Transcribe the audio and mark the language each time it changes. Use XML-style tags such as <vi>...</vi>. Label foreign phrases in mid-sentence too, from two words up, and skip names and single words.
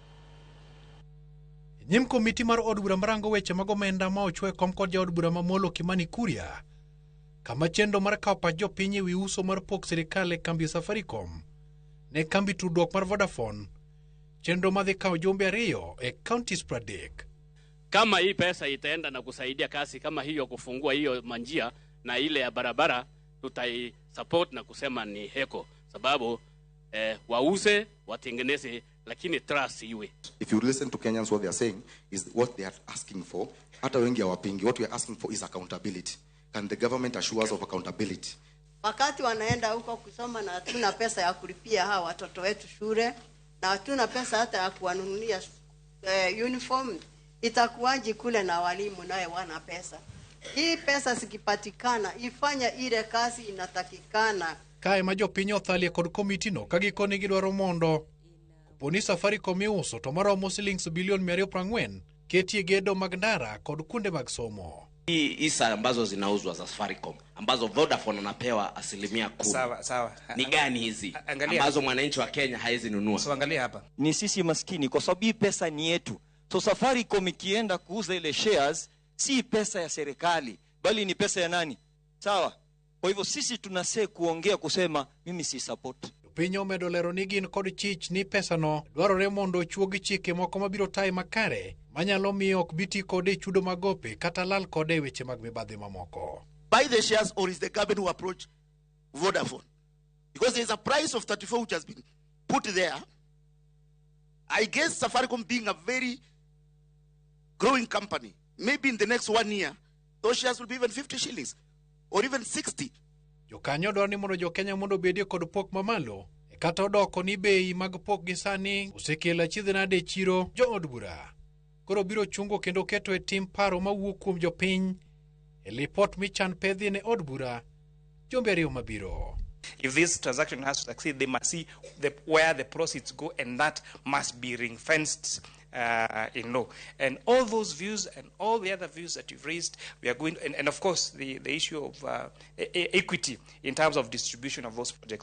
<luo>Nyim komiti mar od bura marango weche mag omenda ma ochwe kom kod jaod bura mamolo Kimani Kuria, kama chendo mar kawo pach jopiny ewi uso mar pok sirikal e kambi Safaricom ne kambi tudruok mar Vodafone, chendo madhi kawo jumbe 2 e counties 30.</luo> <sw>Kama hii pesa itaenda na kusaidia kasi kama hiyo kufungua hiyo manjia na ile ya barabara, tutai support na kusema ni heko, sababu wauze watengeneze lakini trust iwe.</sw> <en>If you listen to Kenyans, what they are saying is what they are asking for.</en> <sw>Hata wengi hawapingi.</sw> <en>What we are asking for is accountability. Can the government assure us of accountability?</en> <sw>Wakati wanaenda huko kusoma na hatuna pesa ya kulipia hawa watoto wetu shule na hatuna pesa hata ya kuwanunulia uniform, itakuwaje kule na walimu naye wana pesa? Hii pesa sikipatikana ifanya ile kazi inatakikana.</sw> <luo>Kae ma jopiny othalie kod komiti no kagikone gidwaro mondo kuponi Safaricom iuso to maromo shillings bilion 240 ketie gedo mag ndara kod kunde mag somo.</luo> <sw>Hisa ambazo zinauzwa za Safaricom ambazo Vodafone anapewa 10%. Sawa. Ni gani hizi ambazo mwananchi wa Kenya haizi nunua? So angalia hapa. Ni sisi maskini kwa sababu hii pesa ni yetu. So Safaricom ikienda kuuza ile shares si pesa ya serikali bali ni pesa ya nani? Sawa. Kwa hivyo sisi tunase kuongea kusema mimi si support.</sw> <luo>Piny omedo lero ni gin kod chich ni pesa no dwarore mondo chuogi chike moko mabiro tae makare manyalo miyo ok biti kode chudo magope kata lal kode weche mag mibadhi mamoko.</luo> <en>Buy the shares, or is the government who approach Vodafone? Because there is a price of 34 which has been put there. I guess Safaricom being a very growing company, maybe in the next 1 year, those shares will be even 50 shillings or even 60.</en> <luo>Jokanyo dwaro ni mondo jokenya mondo bedie kod pok mamalo e kata odoko ni bei mag pok gisani osekelo achiedh nade chiro jood bura. Koro biro chungo kendo keto e tim paro mawuok kuom jopiny e lipot michan pedhi ne od bura jumbe 2 mabiro.</luo> <en>If this transaction has to succeed, they must see where the proceeds go, and that must be ring-fenced in law. And all those views and all the other views that you've raised, we are going, and of course the issue of equity in terms of distribution of those projects.</en>